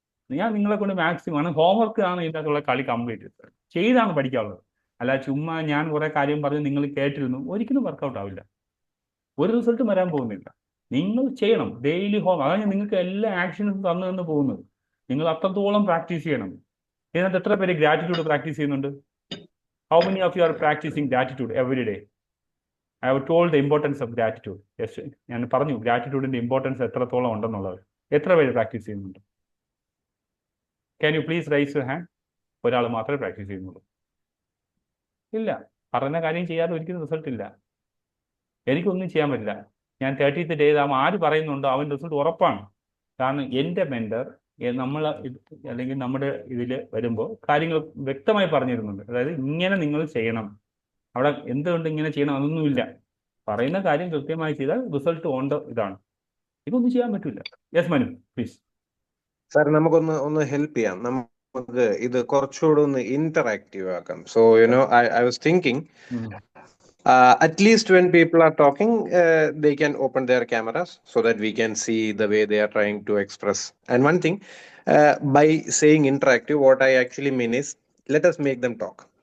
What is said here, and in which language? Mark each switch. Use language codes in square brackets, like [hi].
[ml] ഞാൻ നിങ്ങളെ കൊണ്ട് മാക്സിമം ആണ്, ഹോംവർക്ക് ആണ് ഇതിനകത്തുള്ള കളി കംപ്ലീറ്റ് ചെയ്താണ് പഠിക്കാനുള്ളത്. അല്ല ചുമ്മാ ഞാൻ കുറേ കാര്യം പറഞ്ഞ് നിങ്ങൾ കേട്ടിരുന്നു, ഒരിക്കലും വർക്കൗട്ട് ആവില്ല, ഒരു റിസൾട്ടും വരാൻ പോകുന്നില്ല. നിങ്ങൾ ചെയ്യണം ഡെയിലി അതാണ് നിങ്ങൾക്ക് എല്ലാ ആക്ഷൻസും തന്നു പോകുന്നത്. നിങ്ങൾ അത്രത്തോളം പ്രാക്ടീസ് ചെയ്യണം. ഇതിനകത്ത് എത്ര പേര് ഗ്രാറ്റിറ്റ്യൂഡ് പ്രാക്ടീസ് ചെയ്യുന്നുണ്ട്? [en] How many of you are practicing gratitude every day? I have told the importance of gratitude. [ml] Yes, ഞാൻ പറഞ്ഞു ഗ്രാറ്റിറ്റ്യൂഡിന്റെ ഇമ്പോർട്ടൻസ് എത്രത്തോളം ഉണ്ടെന്നുള്ളത്. എത്ര പേര് പ്രാക്ടീസ് ചെയ്യുന്നുണ്ട്? [en] Can you please raise your hand? [ml] ഒരാൾ മാത്രമേ പ്രാക്ടീസ് ചെയ്യുന്നുള്ളൂ. ഇല്ല, പറഞ്ഞ കാര്യം ചെയ്യാതെ ഒരിക്കലും റിസൾട്ട് ഇല്ല. എനിക്കൊന്നും ചെയ്യാൻ പറ്റില്ല. ഞാൻ 30th ഡേ ആര് പറയുന്നുണ്ടോ അവൻ റിസൾട്ട് ഉറപ്പാണ്. കാരണം എൻ്റെ മെൻറ്റർ അല്ലെങ്കിൽ നമ്മുടെ ഇതിൽ വരുമ്പോൾ കാര്യങ്ങൾ വ്യക്തമായി പറഞ്ഞിരുന്നുണ്ട്. അതായത് ഇങ്ങനെ നിങ്ങൾ ചെയ്യണം, അവിടെ എന്തുകൊണ്ട് ഇങ്ങനെ ചെയ്യണം അതൊന്നുമില്ല. പറയുന്ന കാര്യം കൃത്യമായി ചെയ്താൽ റിസൾട്ട് ഇതാണ്. ഇതൊന്നും ചെയ്യാൻ പറ്റില്ല. [en] Yes Manu please. [ml] സാർ നമുക്കൊന്ന് ഹെൽപ്പ് ചെയ്യാം. നമുക്ക് ഇത് കുറച്ചുകൂടെ ഒന്ന് ഇന്ററാക്റ്റീവ് ആക്കാം. [en] So I was thinking at least when people are talking, they can open their cameras so that we can see the way they are trying to express. And one thing, by saying interactive, what I actually mean is, let us make them talk.